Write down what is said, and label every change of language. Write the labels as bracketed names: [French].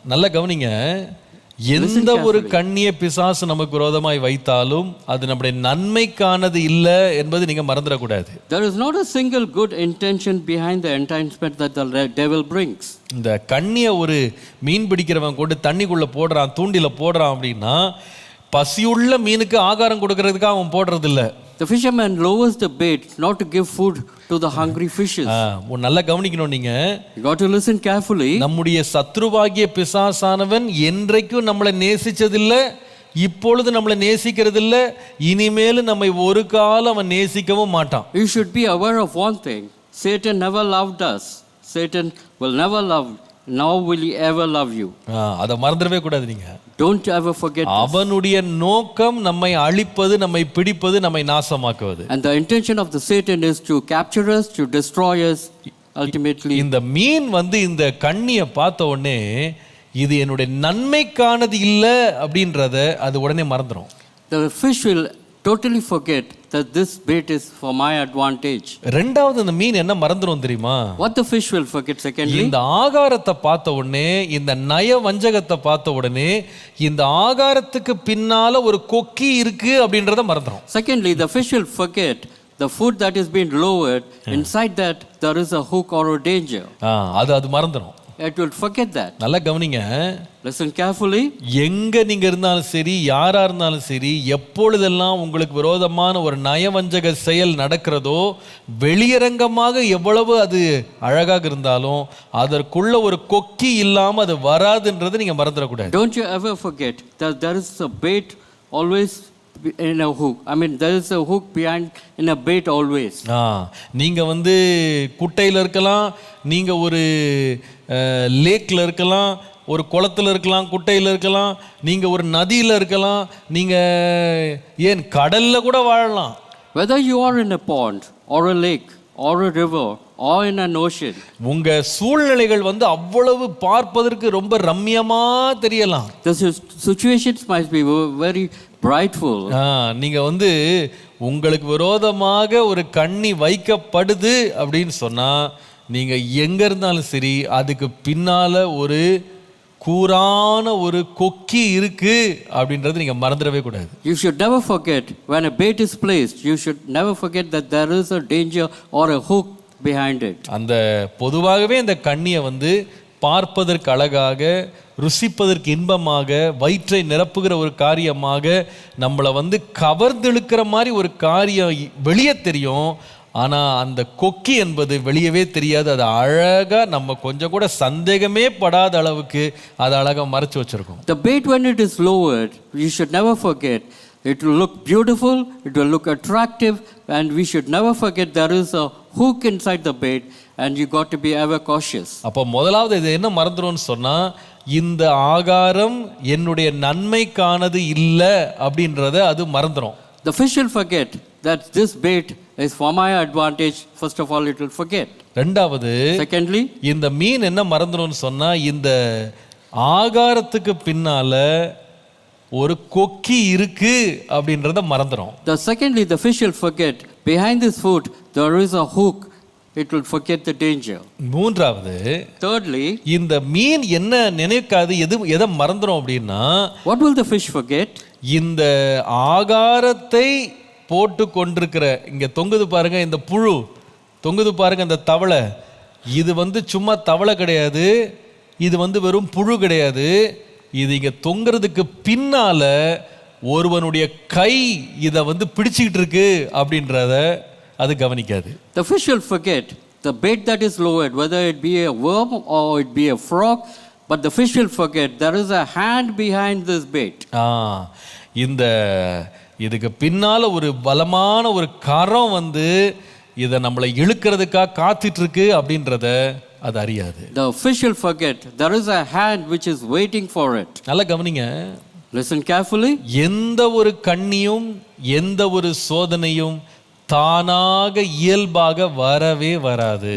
[Tamil] நல்ல கவனிங்க, எந்த ஒரு கண்ணியை பிசாசு நமக்கு விரோதமாய் வைத்தாலும் அது நம்முடைய நன்மைக்கானது இல்லை என்பது நீங்க மறந்துடக்கூடாது. [English] There is not a single good intention behind the enticement that the devil brings. [Tamil] இந்த கண்ணியை ஒரு மீன் பிடிக்கிறவன் கொண்டு தண்ணிக்குள்ள போடுறான், தூண்டில போடுறான் அப்படின்னா பசியுள்ள மீனுக்கு ஆகாரம் கொடுக்கறதுக்காக அவன் போடுறது இல்ல. [English] The fisherman lowers the bait not to give food to the hungry fishes. [Tamil] நல்லா கவனிக்கணும் நீங்க. [English] You got to listen carefully. [Tamil] நம்முடைய சத்ருவாகிய பிசாசானவன் என்றைக்கும் நம்மளை நேசிச்சதில்லை, இப்பொழுது நம்மளை நேசிக்கிறதில்ல, இனிமேல் நம்மை ஒரு காலம் அவன் நேசிக்கவும் மாட்டான். [English] You should be aware of one thing. Satan never loved us. Satan will never love. Now will he ever love you? [Tamil] அதை மறந்துடவே கூடாது நீங்க. [English] Don't ever forget this. [Tamil] அவனுடைய நோக்கம் நம்மை அழிப்பது, நம்மை பிடிப்பது, நம்மை நாசமாக்குவது. [English] And the intention of the Satan is to capture us, to destroy us ultimately. [Tamil] இந்த மீன் வந்து இந்த கண்ணியை பார்த்த உடனே இது என்னுடைய நன்மைக்கானது இல்லை அப்படின்றத அது உடனே மறந்துடும். [English] The fish will totally forget that this bait is for my advantage. [Tamil] ரெண்டாவது இந்த மீன் என்ன மறந்துடும் தெரியுமா? [English] What the fish will forget secondly? [Tamil] இந்த ஆகாரத்தை பார்த்த உடனே, இந்த நய வஞ்சகத்தை பார்த்த உடனே, இந்த ஆகாரத்துக்கு பின்னால ஒரு கொக்கி இருக்கு அப்படின்றத மறந்துடும். [English] Secondly, the fish will forget the food that is being lowered, inside that there is a hook or a danger. [Tamil] அது மறந்துடும். [English] It will forget that. [Tamil] நல்லா கவனிங்க. [English] Listen carefully. [Tamil] எங்க நீங்க இருந்தாலும் சரி, யாரா இருந்தாலும் சரி, எப்பொழுதெல்லாம் உங்களுக்கு விரோதமான ஒரு நயவஞ்சக செயல் நடக்கிறதோ, வெளியரங்கமாக எவ்வளவு அது அழகாக இருந்தாலும் அதற்குள்ள ஒரு கொக்கி இல்லாம அது வராதுன்றது நீங்க மறந்துடக்கூடாது. [English] Don't you ever forget that there is a bait always in a hook. I mean, there is a hook behind in a bait always. [Tamil] நீங்க வந்து குட்டையில இருக்கலாம், நீங்க ஒரு லேக்ல இருக்கலாம், ஒரு குளத்துல இருக்கலாம், குட்டையில இருக்கலாம், நீங்க ஒரு நதியில இருக்கலாம், நீங்க ஏன் கடல்ல கூட வாழலாம். [English] Whether you are in a pond or a lake or a river or in an ocean, [Tamil] உங்க சூழ்நிலைகள் வந்து அவ்வளவு பார்ப்பதற்கு ரொம்ப ரம்யமா தெரியலாம். [English] the situations might be very brightful. [Tamil] நீங்க வந்து உங்களுக்கு விரோதமாக ஒரு கண்ணி வைக்கப்படுது அப்படின்னு சொன்னா, நீங்க எங்க இருந்தாலும் சரி, அதுக்கு பின்னால ஒரு கூரான ஒரு கொக்கி இருக்கு அப்படின்றது நீங்க மறந்துடவே கூடாது. [English] You should never forget when a bait is placed, you should never forget that there is a danger or a hook behind it. [Tamil] அந்த பொதுவாகவே இந்த கண்ணியை வந்து பார்ப்பதற்கு அழகாக, ருசிப்பதற்கு இன்பமாக, வயிற்றை நிரப்புகிற ஒரு காரியமாக, நம்மளை வந்து கவர்ந்தெழுக்கிற மாதிரி ஒரு காரியம் வெளியே தெரியும். ஆனால் அந்த கொக்கி என்பது வெளியவே தெரியாது. அது அழகாக நம்ம கொஞ்சம் கூட சந்தேகமே படாத அளவுக்கு அதை அழகாக மறைச்சு வச்சிருக்கோம். [English] The bait, when it is lowered, you should never forget, it will look beautiful, it will look attractive, and we should never forget there is a hook inside the bait, and you got to be ever cautious. [Tamil] அப்போ முதலாவது இது என்ன மறந்துடும்னு சொன்னால், இந்த ஆகாரம் என்னுடைய நன்மைக்கானது இல்லை அப்படின்றத அது மறந்துடும். [English] The fish will forget that this bait is for my advantage. First of all, it will forget. [Tamil] ரெண்டாவது, [English] Secondly, [Tamil] இந்த மீன் என்ன மறந்துடும்னு சொன்னா, இந்த ஆகாரத்துக்கு பின்னால ஒரு கொக்கி இருக்கு அப்படின்றத மறந்துடும். [English] secondly, the fish will forget behind this food there is a hook. It will forget the danger. [Tamil] மூன்றாவது, [English] Thirdly, [Tamil] இந்த மீன் என்ன நினைக்காது, எதை மறந்துடும் அப்படின்னா, [English] what will the fish forget? [Tamil] இந்த ஆகாரத்தை போட்டு கொண்டிருக்கிற, இங்க தொங்குது பாருங்க இந்த புழு, தொங்குது பாருங்க இந்த தவளை, இது வந்து சும்மா தவளை கிடையாது, இது வந்து வெறும் புழு கிடையாது, இது இங்க தொங்குறதுக்கு பின்னால ஒருவனுடைய கை இதை வந்து பிடிச்சிக்கிட்டு இருக்கு அப்படின்றத அது கவனிக்காது. [English] The fish will forget the bait that is lowered, whether it be a worm or it be a frog, but the fish will forget there is a hand behind this bait. [Tamil] இந்த இதுக்கு பின்னால ஒரு பலமான ஒரு கரம் வந்து இதை நம்மளை இழுக்கிறதுக்காக காத்துட்டு இருக்கு அப்படின்றத அது அறியாது. [English] The fish will forget there is a hand which is waiting for it. [Tamil] நல்லா கவனிங்க. [English] Listen carefully. [Tamil] எந்த ஒரு கண்ணியும் எந்த ஒரு சோதனையும் தானாக இயல்பாக வரவே வராது.